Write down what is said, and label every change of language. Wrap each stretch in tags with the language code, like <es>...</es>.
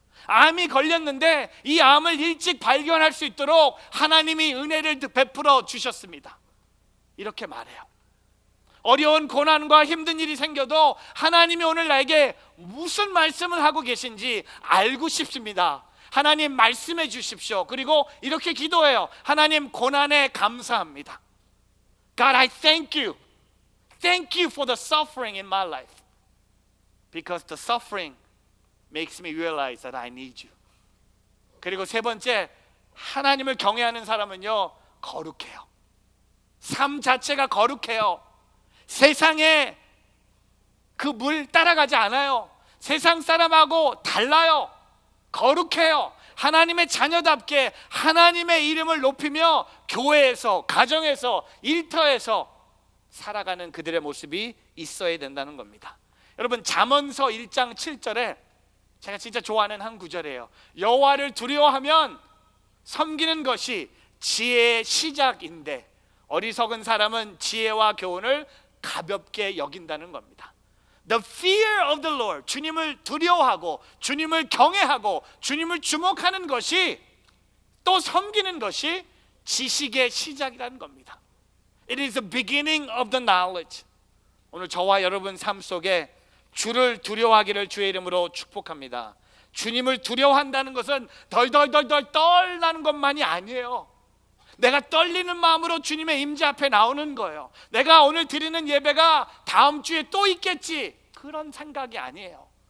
<ko>암이 걸렸는데 이 암을 일찍 발견할 수 있도록 하나님이 은혜를 베풀어 주셨습니다. 이렇게 말해요. 어려운 고난과 힘든 일이 생겨도 하나님이 오늘 나에게 무슨 말씀을 하고 계신지 알고 싶습니다. 하나님 말씀해 주십시오. 그리고 이렇게 기도해요. 하나님, 고난에 감사합니다.</ko> <en>God, I thank you. Thank you for the suffering in my life. Because the suffering makes me realize that I need you.</en> <ko>그리고 세 번째, 하나님을 경외하는 사람은요, 거룩해요. 삶 자체가 거룩해요. 세상에 그 물 따라가지 않아요. 세상 사람하고 달라요. 거룩해요. 하나님의 자녀답게 하나님의 이름을 높이며 교회에서, 가정에서, 일터에서 살아가는 그들의 모습이 있어야 된다는 겁니다. 여러분, 잠언서 1장 7절에 제가 진짜 좋아하는 한 구절이에요. 여호와를 두려워하면 섬기는 것이 지혜의 시작인데 어리석은 사람은 지혜와 교훈을 가볍게 여긴다는 겁니다.</ko> <en>The fear of the Lord,</en> <ko>주님을 두려워하고 주님을 경외하고 주님을 주목하는 것이, 또 섬기는 것이 지식의 시작이라는 겁니다.</ko> <en>It is the beginning of the knowledge.</en> <ko>오늘 저와 여러분 삶 속에 주를 두려워하기를 주의 이름으로 축복합니다. 주님을 두려워한다는 것은 덜덜덜덜 떨나는 것만이 아니에요. 내가 떨리는 마음으로 주님의 임재 앞에 나오는 거예요. 내가 오늘 드리는 예배가 다음 주에 또 있겠지, 그런 생각이 아니에요.</ko>